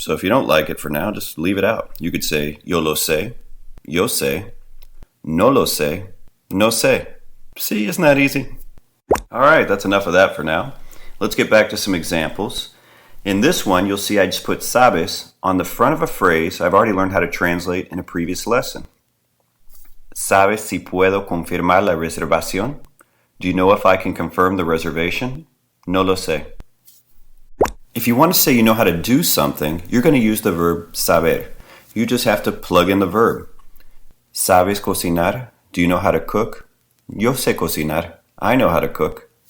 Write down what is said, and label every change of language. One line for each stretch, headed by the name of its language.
English: So if you don't like it for now, just leave it out. You could say
Spanish: yo lo sé, yo sé, no lo sé, no sé.
English: See, isn't that easy? All right, that's enough of that for now. Let's get back to some examples. In this one, you'll see I just put sabes on the front of a phrase I've already learned how to translate in a previous lesson.
Spanish: ¿Sabes si puedo confirmar la reservación?
English: Do you know if I can confirm the reservation?
Spanish: No lo sé.
English: If you want to say you know how to do something, you're going to use the verb saber. You just have to plug in the verb.
Spanish: ¿Sabes cocinar?
English: Do you know how to cook?
Spanish: Yo sé cocinar.
English: I know how to cook.